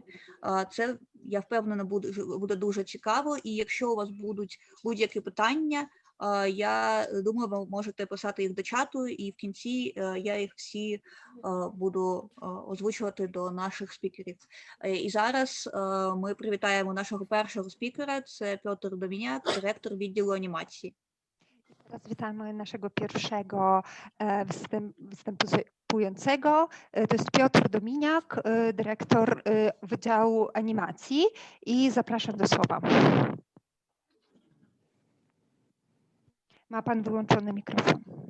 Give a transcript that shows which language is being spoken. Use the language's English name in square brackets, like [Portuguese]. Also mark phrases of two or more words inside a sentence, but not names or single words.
[Ukrainian] Це, я впевнена, буде дуже цікаво, і якщо у вас будуть будь-які питання, я думаю, ви можете писати їх до чату, і в кінці я їх всі буду озвучувати до наших спікерів. І зараз ми привітаємо нашого першого спікера, це Петр Доміняк, директор відділу анімації. [Polish] Teraz witamy naszego pierwszego występującego. To jest Piotr Dominiak, dyrektor Wydziału Animacji i zapraszam do słowa. Ma pan wyłączony mikrofon.